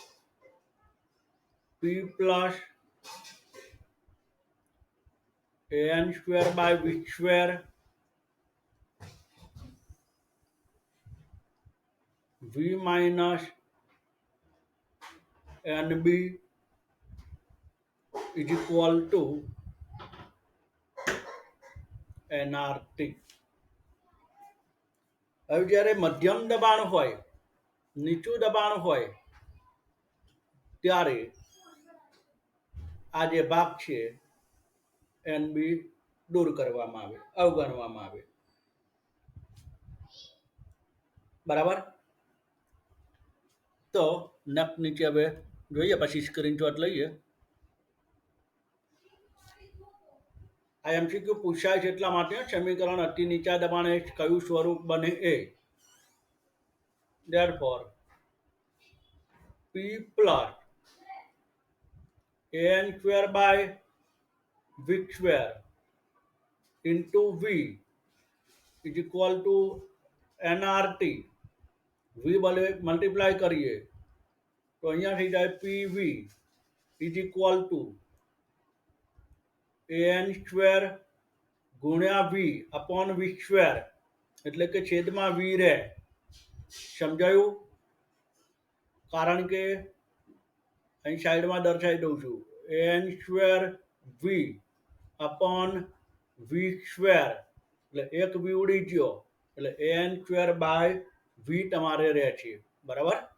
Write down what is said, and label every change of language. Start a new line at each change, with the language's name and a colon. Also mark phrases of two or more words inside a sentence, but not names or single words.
English: p plus an square by v square v minus nb is equal to nrt
Gujarati: હવે જ્યારે મધ્યમ દબાણ હોય નીચું દબાણ હોય ત્યારે આ જે ભાગ છે NB દૂર કરવામાં આવે અવગણવામાં આવે બરાબર તો નક નીચે હવે જોઈએ પછી સ્ક્રીનશોટ લઈએ આ એમસીક્યુ પૂછાય છે એટલા માટે સમીકરણ અતિ નીચા દબાણે કયું સ્વરૂપ બને એ therefore
English: p plus an square by v square into v is equal to nrt
Gujarati: v મલ્ટીપ્લાય કરીએ તો અહીંયા થઈ જાય
English: pv is equal to an square
Gujarati: ગુણ્યા
English: v upon v square
Gujarati: એટલે કે છેદમાં v રહે સમજાયું કારણ કે અહીં સાઈડમાં દર્શાવી દઉં છું
English: an square v upon v square
Gujarati: એટલે એક v ઉડી ગયો એટલે
English: an square by v
Gujarati: તમારે રહે છે બરાબર